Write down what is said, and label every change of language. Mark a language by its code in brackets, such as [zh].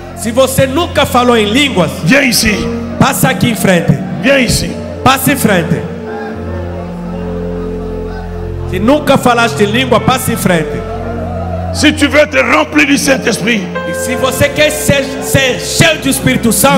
[pt] Se você nunca falou em línguas, [fr] viens ici. [pt] passa aqui em frente. [fr] Viens ici. [pt] Passa em frente. Se nunca falaste língua, passa em frente. [fr] Si tu veux être rempli du Saint-Esprit, [pt] E se você quer ser cheio do Espírito Santo,